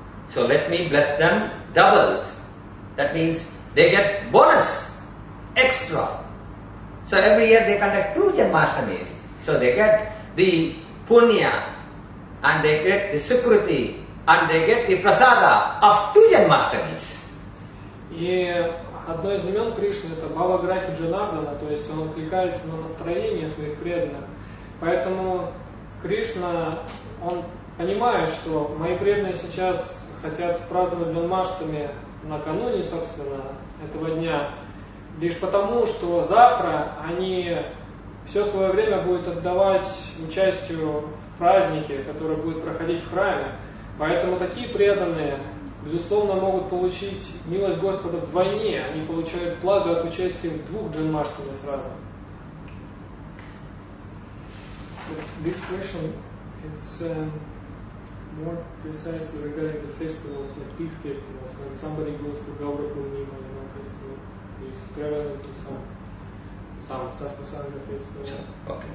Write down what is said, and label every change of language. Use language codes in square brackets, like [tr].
[en] So let me bless them doubles. That means they get bonus, extra. So every year they conduct 2 Janmashtamis. So they get the punya and they get the sukriti and they get the prasada of 2 Janmashtamis. [ru] И одно из имен Кришны это Бхаваграхи Джанардана, то есть он откликается на настроение своих преданных. Поэтому Кришна, он понимает, что мои преданные сейчас хотят праздновать Джанмаштами накануне, собственно, этого дня, лишь потому, что завтра они все свое время будут отдавать участию в празднике, который будет проходить в храме. Поэтому такие преданные, безусловно, могут получить милость Господа вдвойне. Они получают благо от участия в 2 джанмаштами сразу. [en] This question is more precisely regarding the festivals, like big festivals. When somebody goes to Gaura Purnima, festival, he's traveling to some Satvasanga festival, Okay.